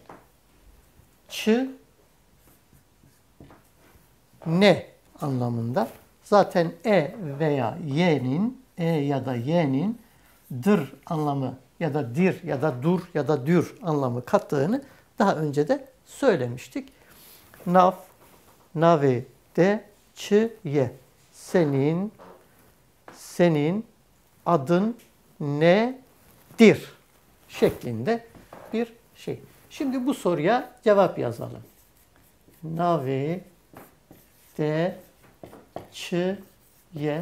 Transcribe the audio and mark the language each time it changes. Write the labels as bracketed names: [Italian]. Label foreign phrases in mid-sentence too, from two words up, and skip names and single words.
[Kurdish] Çı ne [Turkish] anlamında. Zaten veya y'nin, ya da y'nin dır anlamı ya da dir ya da dur ya da dür anlamı kattığını daha önce de söylemiştik. [Kurdish] Nav, nave, de, çı, ye. [Turkish] Senin adın nedir şeklinde bir şey. Şimdi bu soruya cevap yazalım. [Kurdish] Nave, de, çı, ye.